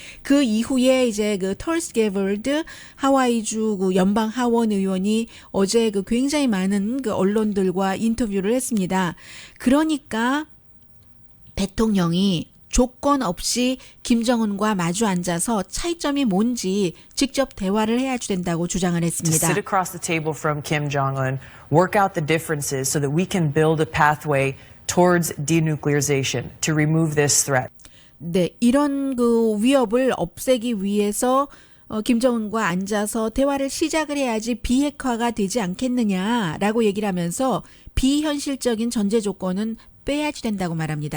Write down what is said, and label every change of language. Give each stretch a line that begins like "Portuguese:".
Korean: 그 이후에 이제 그 털스 게벌드 하와이주 그 연방 하원 의원이 어제 그 굉장히 많은 그 언론들과 인터뷰를 했습니다. 그러니까 대통령이 조건 없이 김정은과 마주 앉아서 차이점이 뭔지 직접 대화를 해야 된다고 주장을 했습니다.
English: To sit across the table from Kim Jong-un, work out the differences so that we can build a pathway towards denuclearization to remove this threat.
Korean: 네, 이런 그 위협을 없애기 위해서 김정은과 앉아서 대화를 시작을 해야지 비핵화가 되지 않겠느냐라고 얘기를 하면서 비현실적인 전제 조건은 빼야지 된다고 말합니다.